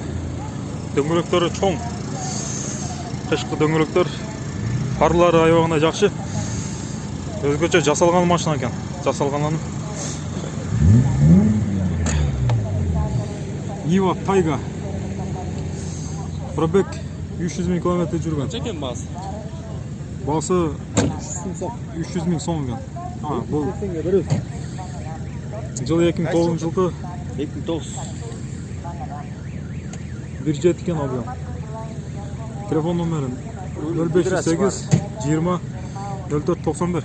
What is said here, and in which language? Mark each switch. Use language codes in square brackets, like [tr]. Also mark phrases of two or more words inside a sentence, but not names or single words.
[ky] Дөңгөлөктөрү чоң. Кышкы дөңгөлөктөр. Фарлары аябагана жакшы. Өзгөчө жасалган машина экен. Жасалганын. Нива Тайга. Пробег 300 миң километр жүргөн. [kk] Қанша екен басы? [ky] Басы 300 миң сом экен. Бул жылы 2009 жылкы 2009. 1.7 экен объем. Телефон номери 0508 20 04 91.